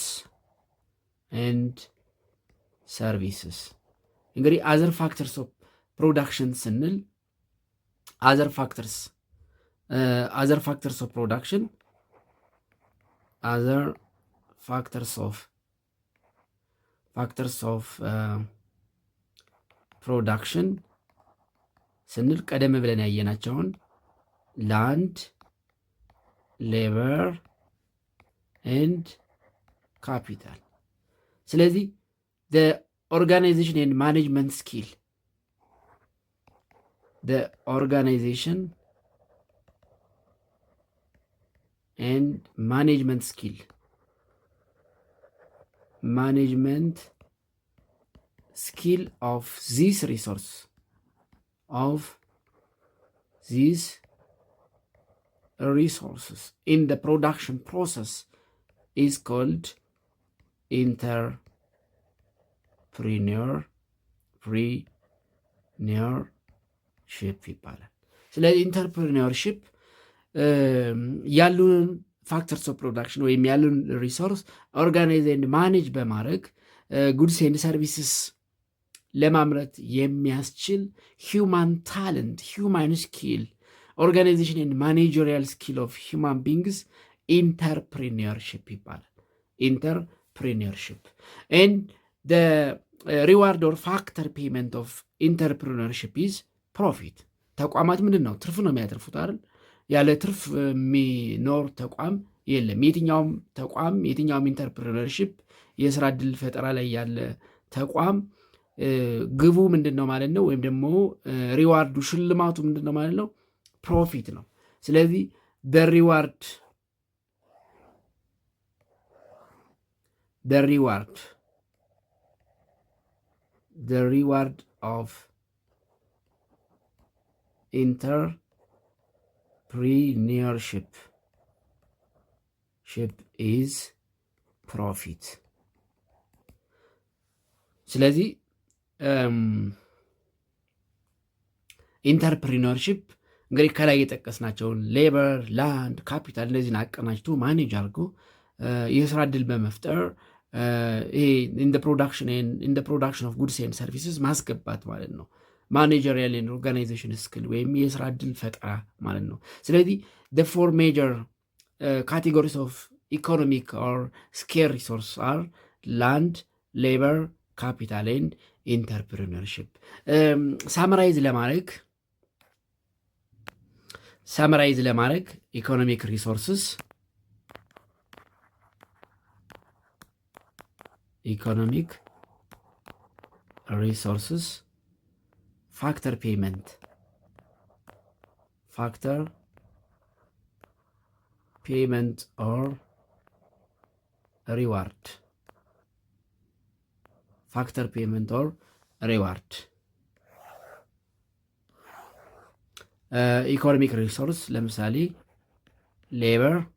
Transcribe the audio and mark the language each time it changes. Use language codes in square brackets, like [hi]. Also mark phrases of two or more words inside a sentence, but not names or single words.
[en] እንግዲህ other factors of ፕሮዳክሽን ስንል other factors of production, other factors of production [am] ስንል ቀደም ብለን ያየናቸውን [en] land, labor and capital። ስለዚህ the organization and management skill, the organization and management skill of this resource, of these resources in the production process is called [am] ኢንተርፕሪነርሺፕ ይባላል። ስለዚህ ኢንተርፕሪነርሺፕ ያሉን [en] factors of production [am] ወይም ያሉን ሪሶርስ [en] organize and manage በማድረግ goods and services [am] ለማምረት የሚያስችል [en] human talent, human skill, organization and managerial skill of human beings entrepreneurship ይባላል። entrepreneurship and the reward or factor payment of entrepreneurship is profit። [am] ተቋማት ምንድን ነው? ትርፍ ነው የሚያተርፉት አይደል? ያለ ትርፍ የሚኖር ተቋም የለም። የትኛውም ተቋም፣ የትኛውም ኢንተርፕሪነርሺፕ የስራ ዕድል ፈጠራ ላይ ያለ ተቋም ግቡ ምንድን ነው ማለት ነው? ወይም ደግሞ ሪዋርዱ፣ ሽልማቱ ምንድን ነው ማለት ነው? [en] ፕሮፊት [am] ነው። ስለዚህ [en] the reward of entrepreneurship is profit። [am] ስለዚህ ኢንተርፕሪነርሺፕ እንግዲህ ከላይ የጠቀስናቸውን ሌበር፣ [en] land, capital [am] እነዚህን አቀናጅቶ [en] ማኔጅ [am] አድርጎ የስራ ዕድል በመፍጠር ይሄ [en] in production of goods and services [am] ማስገባት ማለት ነው። [en] managerial and organization skill [am] ወይም የስራ ዕድል ፈጠራ ማለት ነው። ስለዚህ [en] the four major categories of economic or scarce resource are land, labor, capital and entrepreneurship። ሳመራይዝ ለማድረግ economic resources፣ factor payment or reward, factor payment or reward። economic resource ለምሳሌ ሌበር፣